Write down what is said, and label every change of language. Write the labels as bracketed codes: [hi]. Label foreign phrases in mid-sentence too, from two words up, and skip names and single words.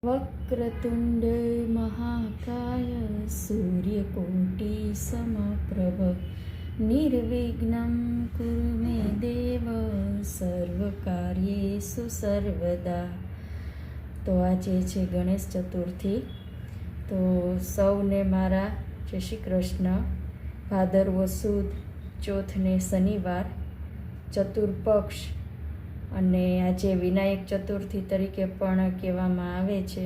[sa] वक्रतुण्ड महाकाय सूर्यकोटि समप्रभ निर्विघ्नं कुरु मे देव सर्वकार्येषु सर्वदा। [gu] તો આજે છે ગણેશ ચતુર્થી। તો સૌને મારા જય શ્રી કૃષ્ણ। ભાદરવો સુદ ચોથને શનિવાર ચતુર્પક્ષ અને આજે વિનાયક ચતુર્થી તરીકે પણ કહેવામાં આવે છે।